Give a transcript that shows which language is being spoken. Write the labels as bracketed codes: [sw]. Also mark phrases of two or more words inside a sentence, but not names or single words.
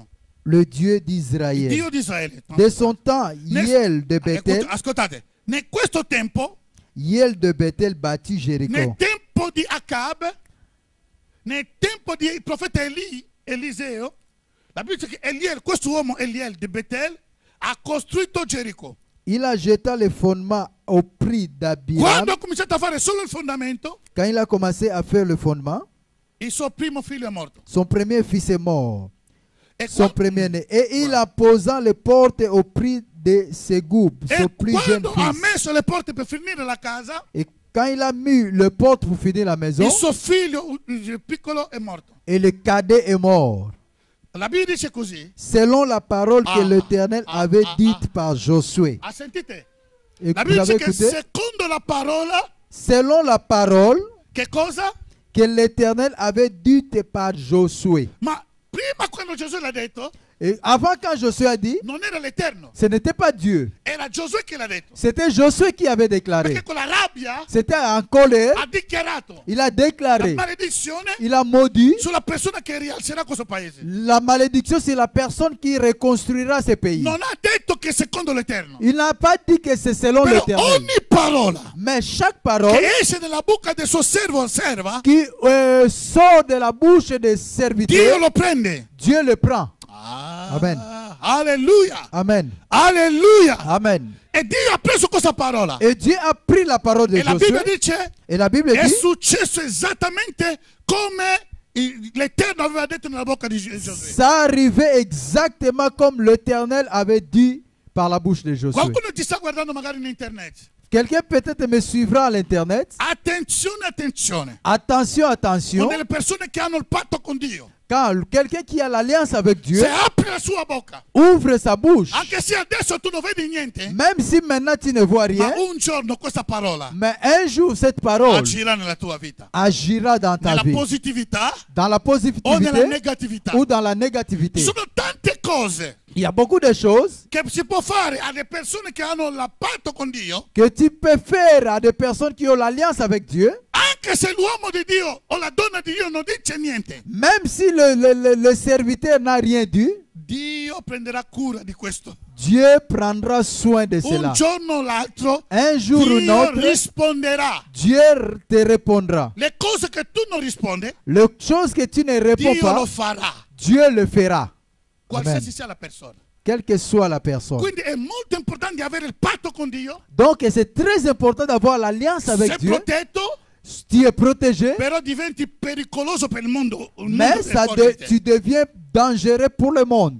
[fr] le Dieu d'Israël. [it] Dio di Israele. [fr] De son temps, Hiel de Bethel, [it] Ascoltate, in questo tempo, [fr] Hiel de Bethel bâtit [it] nel [fr] Jéricho. [it] tempo di Acab, nel tempo del profeta Eliseo, la Bibbia dice che questo uomo Eliel di Betel ha costruito Gerico. [fr] Il a jeté les fondements au prix d'Abiram. [it] Quando ha cominciato a fare solo il fondamento, [fr] Quand il a commencé à faire le fondement, [it] il suo primo figlio è morto. [fr] son premier fils est mort, [it] E [fr] son premier-né. Et il a posé les portes au prix de Segub, son plus jeune [it] quando ha [fr] fils. [it] messo le porte per finire la casa, [fr] Et quand il a mis le porte pour finir la maison, [it] il suo figlio il piccolo è morto. [fr] et le cadet est mort. [it] La Bibbia dice così. [fr] Selon la parole que l'Éternel avait dite par Josué. [it] Sentite? [fr] Et [it] La [fr] vous [it] Bibbia [fr] avez [it] dice che [fr] écouté? [it] secondo la parola, [fr] Selon la parole, [it] che cosa? [fr] que l'Éternel avait dit par Josué. [it] Ma prima quando Gesù l'ha detto, [fr] Et avant, quand Josué a dit, [it] non era l'Eterno, [fr] ce n'était pas Dieu. [it] era Giosuè che l'ha detto. [fr] C'était Josué qui avait déclaré. [it] Perché con la rabbia [fr] C'était en colère. [it] ha dichiarato [fr] Il a [it] la [fr] déclaré. [it] maledizione [fr] Il a maudit [it] sulla persona che rialzerà questo paese. [fr] la malédiction sur la personne qui reconstruira ce pays. [it] Non ha detto che secondo l'Eterno. [fr] Il n'a pas dit que c'est selon [it] Però [fr] l'Éternel. [it] ogni parola [fr] Mais chaque parole [it] che esce dalla bocca del suo servo o serva, [fr] qui sort de la bouche des [it] Dio [fr] serviteurs, [it] lo prende. [fr] Dieu le prend. Ah, Amen. Alleluia. Amen. Alleluia. Amen. [it] E Dio ha preso questa parola. [fr] Et Dieu a pris la parole de [it] E la Bibbia [fr] Josué. [it] dice [fr] Et la Bible [it] è [fr] dit, [it] successo esattamente come l'Eterno aveva detto nella bocca di Giosuè. [fr] ça arrivait exactement comme l'Éternel avait dit par la bouche de Josué. [it] Qualcuno ti sta guardando magari in internet. [fr] Quelqu'un peut-être me suivra à l'internet. [it] Attenzione, attenzione. [fr] Attention, [it] Con [fr] attention. [it] delle persone che hanno il patto con Dio. [fr] Quand quelqu'un qui a l'alliance avec Dieu [it] Se apre la sua bocca, [fr] ouvre sa bouche, [it] anche se adesso tu non vedi niente, [fr] même si maintenant tu ne vois rien, [it] ma un giorno questa parola [fr] mais un jour cette parole [it] agirà nella tua vita. [fr] agira dans ta [it] Nella [fr] vie, [it] positività [fr] dans la [it] o nella [fr] positivité [it] negatività. [fr] ou dans la négativité. [it] Ci sono tante cose [fr] Il y a beaucoup de choses [it] che si può fare alle persone che hanno il patto con Dio, [fr] que tu peux faire à des personnes qui ont l'alliance avec Dieu, [it] anche se l'uomo di Dio o la donna di Dio non dice niente. [fr] même si le serviteur n'a rien dit, [it] Dio prenderà cura di questo. [fr] Dieu prendra soin de cela. [it] Un giorno o l'altro [fr] Un jour ou [it] Dio [fr] l'autre, [it] risponderà. [fr] Dieu te répondra. [it] Le cose che tu non rispondi, [fr] Les choses que tu ne réponds [it] Dio lo [fr] pas, [it] farà, [fr] Dieu le fera. Amen. [it] qualsiasi sia la persona. [fr] Quelle que soit la personne. [it] Quindi è molto importante avere il patto con Dio, [fr] Donc c'est très important d'avoir l'alliance avec [it] sei [fr] Dieu. [it] protetto, [fr] Tu es protégé, [it] però diventi pericoloso per il mondo. Il [fr] mais [it] mondo è fuori di te. [fr] tu deviens dangereux pour le monde.